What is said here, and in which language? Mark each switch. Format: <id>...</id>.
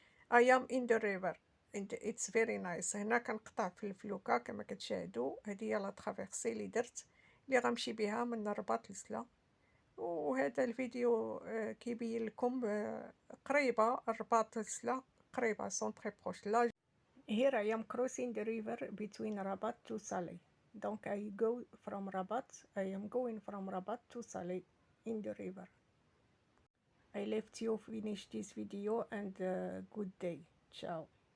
<en>I am in the river and it's very nice.</en> <ar>هنا كنقطع في الفلوكة كما كتشاهدوا. هذه هي</ar> <fr>لا ترافيرسي</fr> <ar>اللي درت، اللي غنمشي بها من الرباط لسلا. وهذا الفيديو كيبين لكم قريبة الرباط لسلا، قريبة</ar> <fr>سون تري بروش.</fr> <en>لا here I am crossing the river between Rabat to Salé. Donc I go from Rabat, I am going from Rabat to Salé in the river. I left you finish this video and good day. Ciao.</en>